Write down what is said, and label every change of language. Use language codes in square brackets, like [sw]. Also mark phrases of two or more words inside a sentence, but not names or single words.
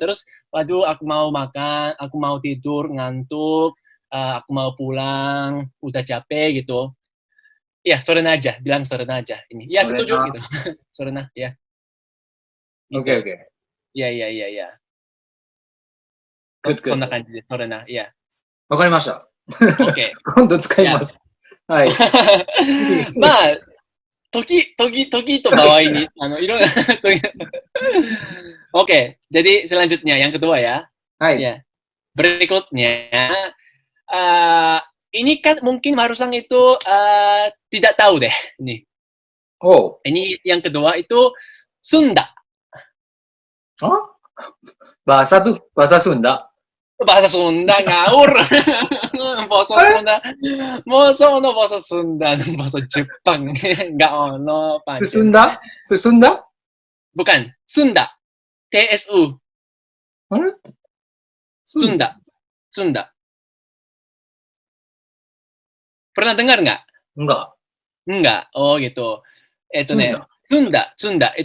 [id] Terus, waduh aku mau makan, aku mau tidur, ngantuk. Aku mau pulang, udah capek gitu. Ya, sorena aja, bilang sorena aja. Ini, ya setuju gitu. Sorena, ya. Oke. Ya. Good. [ja] こんな感じで、sorena, ya. わかりました。 OK。今度使います。はい。まあ、時と場合に、いろんな [id] Oke, jadi selanjutnya yang kedua ya. Hai. Ya. Berikutnya, ini kan mungkin Marusang itu tidak tahu deh. Nih. Oh. Ini yang kedua itu Sunda. Oh? Bahasa Sunda. Bahasa Sunda ngawur. Bahasa Sunda. Masa ono bahasa Sunda, bahasa Jepang. Enggak ono pancen. Sunda? Bukan, Sunda. TSU. Sunda. Pernah dengar nggak? Enggak. Oh gitu. Sunda.